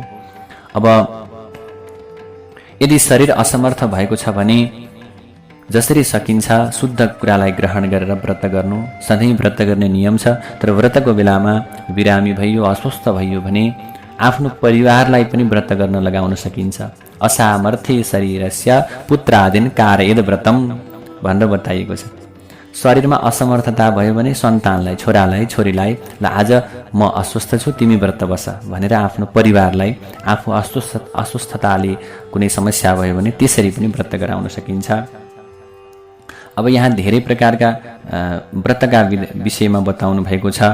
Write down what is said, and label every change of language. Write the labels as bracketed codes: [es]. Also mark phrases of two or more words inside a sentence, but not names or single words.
[ne] अब यदि शरीर असमर्थ भएको छ भने जसरी सकिन्छ शुद्ध कुरालाई ग्रहण गरेर व्रत गर्नु सधैँ व्रत गर्ने नियम छ। तर व्रतको बेलामा बिरामी भइयो, अस्वस्थ भइयो भने आफ्नो परिवारलाई पनि व्रत गर्न लगाउन सकिन्छ। [sa] असामर्थ्य शरीरस्य पुत्रादिन कारयेद व्रतम भनेर बताइएको छ। [ne] शरीरमा असमर्थता भयो भने सन्तानलाई, छोरालाई, छोरीलाई ल आज म अस्वस्थ छु तिमी व्रत बस भनेर आफ्नो परिवारलाई, आफू अस्वस्थताले कुनै समस्या भयो भने त्यसरी पनि व्रत गराउन सकिन्छ। अब यहाँ धेरै प्रकारका व्रतका विषयमा बताउनु भएको छ।